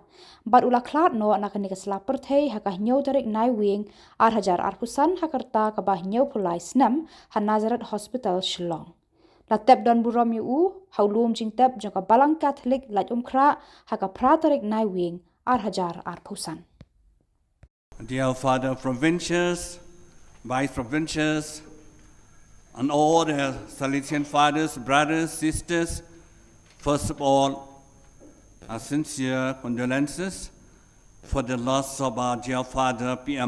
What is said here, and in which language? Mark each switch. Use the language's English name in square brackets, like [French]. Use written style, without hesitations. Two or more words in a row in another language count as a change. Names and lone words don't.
[Khasi] Bat ula klat no nakani kasla perthei haka nyau tarik nai wing ar hajar arpusan hakarta kabah nyau pulai snam ha Nazareth Hospital Shillong. La tep Donburom yu haulum jing tep jangka balang Catholic laj kra haka pratarik nai wing ar hajar ar pusan. [English] Dear Father Provincials, Vice Provincials, and all the Salesian fathers, brothers, sisters, first of all, our sincere condolences for the loss of our dear father, P.M.